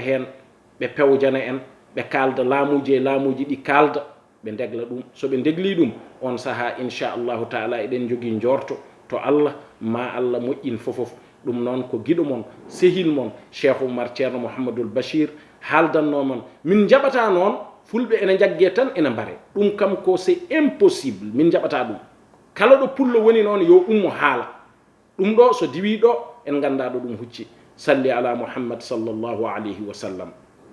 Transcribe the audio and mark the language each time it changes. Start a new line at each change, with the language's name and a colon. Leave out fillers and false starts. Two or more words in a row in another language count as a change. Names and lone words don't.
Fula: hen ɓe pewjana en ɓe kalda laamuji e laamuji ɗi kalda ɓe degla ɗum so ɓe degli ɗum on saaha inchallahu taala eɗen jogui jorto to Allah ma Allah moƴƴin fofof ɗum noon ko guiɗo mon sehil mon Cheikh Oumar Ceerno Mouhamadoul Bachir haaldannoman min jaɓata noon fulɓe ene jagge tan ene mbare ɗum kam ko
French: c'est impossible
Fula: min jaɓata ɗum kala ɗo pullo woni noon yo ummo haala ɗum ɗo so diwi ɗo en ganda ɗo ɗum hucci
Arabic: صل على محمد صلى الله عليه وسلم.